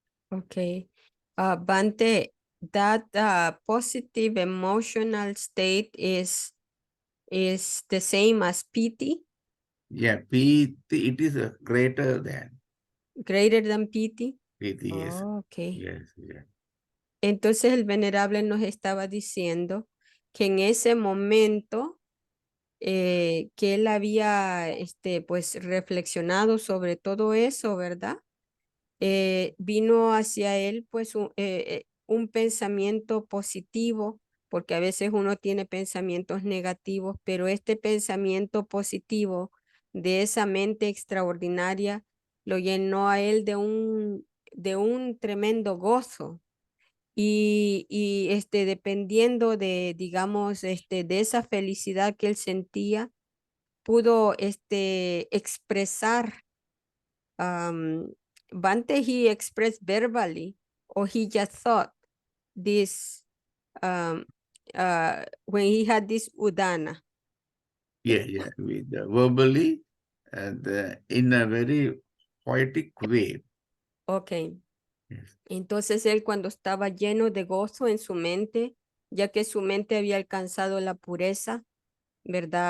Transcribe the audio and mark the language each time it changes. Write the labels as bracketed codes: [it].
[en] ok. Bante, that positive emotional state is the same as piti, Yeah, piti, it is greater than greater than piti. piti, yes. Oh, ok. Yes, yes. [es] Entonces el venerable nos estaba diciendo que en ese momento que él había pues reflexionado sobre todo eso, ¿verdad? Vino hacia él pues un pensamiento positivo, porque a veces uno tiene pensamientos negativos, pero este pensamiento positivo de esa mente extraordinaria lo llenó a él de un tremendo gozo. Y dependiendo de, digamos, de esa felicidad que él sentía, pudo expresar. [en] Bante he expressed verbally or he just thought this um, when he had this udana. Yeah, yeah. With, verbally, in a very poetic way. Ok, Yes. [es] entonces él cuando estaba lleno de gozo en su mente, ya que su mente había alcanzado la pureza, ¿verdad?